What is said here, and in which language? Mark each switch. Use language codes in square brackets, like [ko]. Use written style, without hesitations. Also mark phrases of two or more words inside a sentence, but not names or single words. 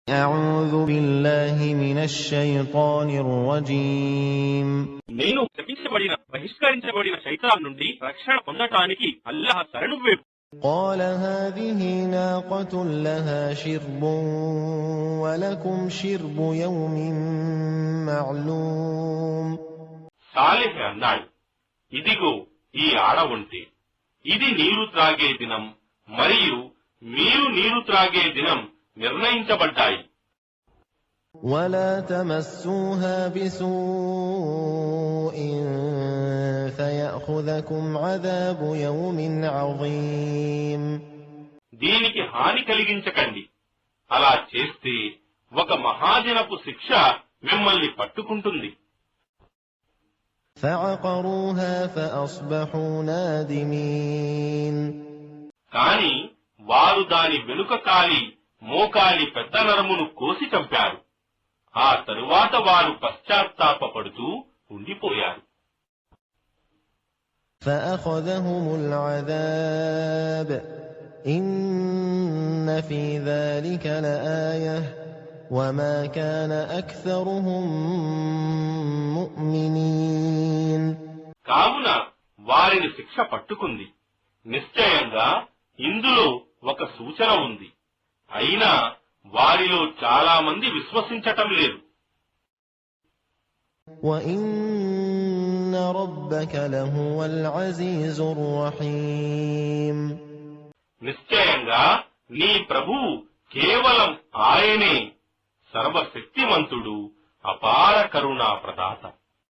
[ar] أعوذ بالله من الشيطان الرجيم [te] నేను శపించబడిన బహిష్కరించబడిన శైతాన్ నుండి రక్షణ పొందటానికి అల్లాహ్ శరణు వేడు. [ar] قال هذه ناقة لها شرب ولكم شرب يوم معلوم. [te] సాలిహ్ అన్నాడు, ఇదిగో ఈ ఆడ ఉంటే ఇది నీరు త్రాగే దినం మరియు మీరు నీరు త్రాగే దినం నిర్ణయించబడ్డాయి. [ar] ولا تمسوها بسوء فيأخذكم عذاب يوم عظيم. [te] దీనికి హాని కలిగించకండి, అలా చేస్తే ఒక మహాజనపు శిక్ష మిమ్మల్ని పట్టుకుంటుంది. [ar] فعقروها فأصبحوا نادمين. [te] కాని వారు దాని వెనుక కాలి మోకాలి పెద్ద నరమును కోసి చంపారు. ఆ తరువాత వారు పశ్చాత్తాపపడుతూ ఉండిపోయారు. [ar] فأخذهم العذاب إن في ذلك لآية وما كان أكثرهم مؤمنين. [te] కావున వారిని శిక్ష పట్టుకుంది. నిశ్చయంగా ఇందులో ఒక సూచన ఉంది, అయినా వారిలో చాలా మంది విశ్వసించటం లేదు. [ar] وَإِنَّ رَبَّكَ لَهُوَ الْعَزِيزُ الرَّحِيمُ. [te] నిశ్చయంగా నీ ప్రభువు కేవలం ఆయనే సర్వశక్తిమంతుడు, అపార కరుణా ప్రదాత.